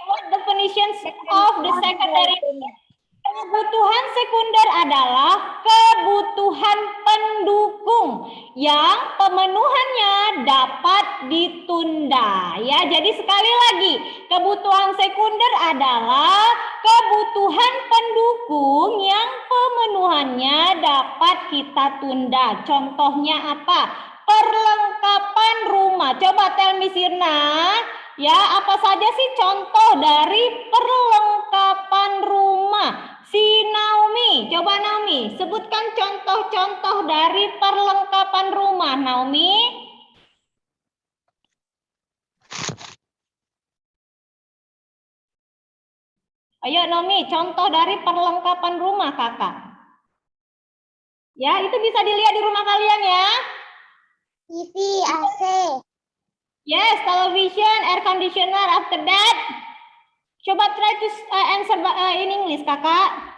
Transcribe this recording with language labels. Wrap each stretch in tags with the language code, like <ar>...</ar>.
<en>What definitions of the secondary needs?</en> <id>Kebutuhan sekunder adalah kebutuhan pendukung yang pemenuhannya dapat ditunda. Ya, jadi sekali lagi, kebutuhan sekunder adalah kebutuhan pendukung yang pemenuhannya dapat kita tunda. Contohnya apa? Perlengkapan rumah. Coba</id> <en>tell me</en> <id>Sirna, ya apa saja sih contoh dari perlengkapan rumah? Si Naomi, coba Naomi, sebutkan contoh-contoh dari perlengkapan rumah, Naomi. Ayo Naomi, contoh dari perlengkapan rumah kakak. Ya, itu bisa dilihat di rumah kalian ya. TV, AC.</id> <en>Yes, television, air conditioner, after that.</en> <id>Coba</id> <en>try to answer in English kakak.</en>